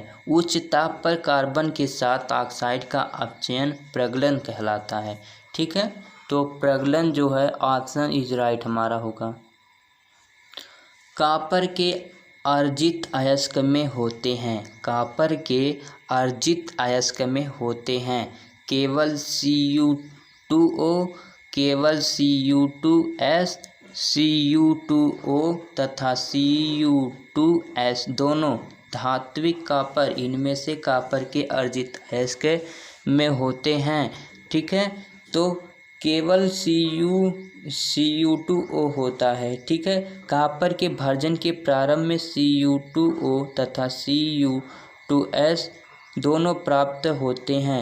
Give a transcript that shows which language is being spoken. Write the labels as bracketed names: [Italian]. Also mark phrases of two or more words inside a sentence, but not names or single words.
[Hindi] उच्च ताप पर कार्बन के साथ ऑक्साइड का अपचयन प्रगलन कहलाता है। ठीक है, तो प्रगलन जो है [English] option is right [Hindi] हमारा होगा। कॉपर के अर्जित अयस्क में होते हैं, कॉपर के अर्जित अयस्क में होते हैं केवल Cu2O, केवल Cu2S, Cu2O तथा Cu2S दोनों धात्विक कॉपर, इनमें से कॉपर के अर्जित अयस्क में होते हैं। ठीक है, तो केवल Cu2O होता है। ठीक है, कॉपर के भर्जन के प्रारंभ में Cu2O तथा Cu2S दोनों प्राप्त होते हैं।